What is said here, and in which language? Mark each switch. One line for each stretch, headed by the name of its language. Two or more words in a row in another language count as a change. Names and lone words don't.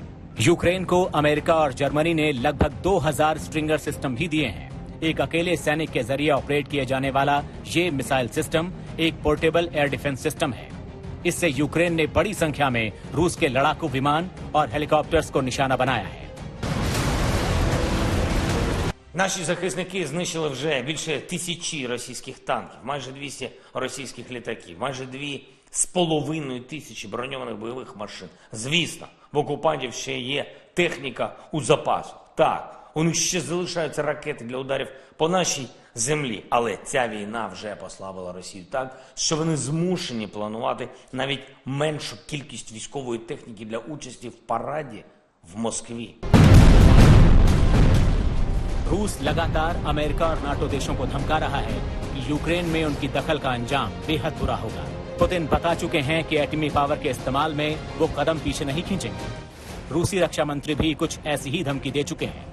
Hindi: यूक्रेन को अमेरिका और जर्मनी ने लगभग 2000 स्ट्रिंगर सिस्टम भी दिए हैं। एक अकेले सैनिक के जरिए ऑपरेट किए जाने वाला ये
English: missile system
Hindi: एक
English: portable air defense system
Hindi: है। इससे यूक्रेन ने बड़ी संख्या में रूस के लड़ाकू विमान और हेलीकॉप्टर्स को निशाना बनाया है।
Ukrainian: Наші захисники знищили вже більше 1000 російських танків, майже 200 російських літаків, майже 2500 броньованих бойових машин. Звісно, в окупантів ще є техніка у запасу. Так, у них ще залишаються ракети для ударів по нашій землі. Але ця війна вже послабила Росію так, що вони змушені планувати навіть меншу кількість військової техніки для участі в параді в Москві.
Hindi: रूस लगातार अमेरिका और नाटो देशों को धमका रहा है कि यूक्रेन में उनकी दखल का अंजाम बेहद बुरा होगा। पुतिन बता चुके हैं कि एटमी पावर के इस्तेमाल में वो कदम पीछे नहीं खींचेंगे। रूसी रक्षा मंत्री भी कुछ ऐसी ही धमकी दे चुके हैं।